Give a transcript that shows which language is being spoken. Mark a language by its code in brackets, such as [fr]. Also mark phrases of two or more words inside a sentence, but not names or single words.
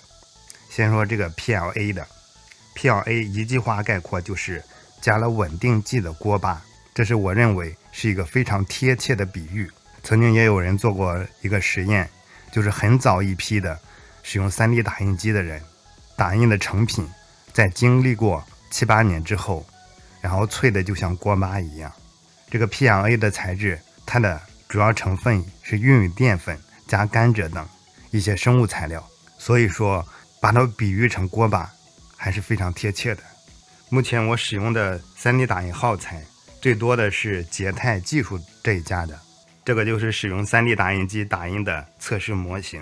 [zh] 先說這個 PLA 的 ，PLA 一句話概括就是加了穩定劑的鍋巴，這是我認為是一個非常貼切的比喻。曾經也有人做過一個實驗，就是很早一批的使用 3D 打印機的人，打印的成品在經歷過7、8年之後，然後脆的就像鍋巴一樣。這個 PLA 的材質，它的主要成分是玉米澱粉加甘蔗等一些生物材料，所以說把它比喻成鍋巴還是非常貼切的。目前我使用的 3D 打印耗材最多的是捷泰技術這一家的，這個就是使用 3D 打印機打印的測試模型。